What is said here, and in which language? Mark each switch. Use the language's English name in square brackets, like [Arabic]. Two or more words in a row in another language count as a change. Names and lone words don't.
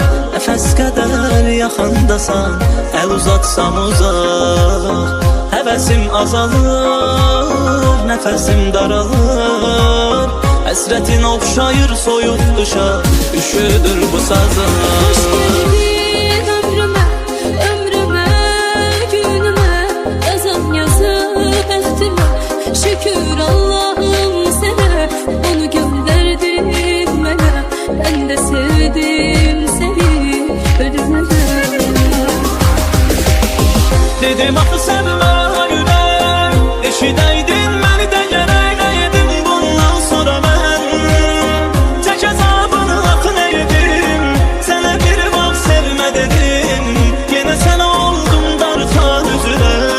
[Azerbaijani] Nəfəs qədər yaxındasan, əl uzatsam uzaq. Həvəsim azalır, nəfəsim daralır. Həsrətin oxşayır soyuq qışa, üşüdür bu sazım. [Turkish] Hoş geldin ömrüme, ömrüme, günüme. [Azerbaijani] Yazan yazı bəxtimə, şükür Allah'ım sənə. [Turkish] Onu gönderdin mənə, ben de sevdim seni ölümden. [Azerbaijani] Dedim axı sevmə ürək, eşidəydin məni də gərək edim. Bundan sonra mən çək əzabını axı nə edim. Sənə bir vaxt sevmə dedim, yenə sən oldun darxan üzünə.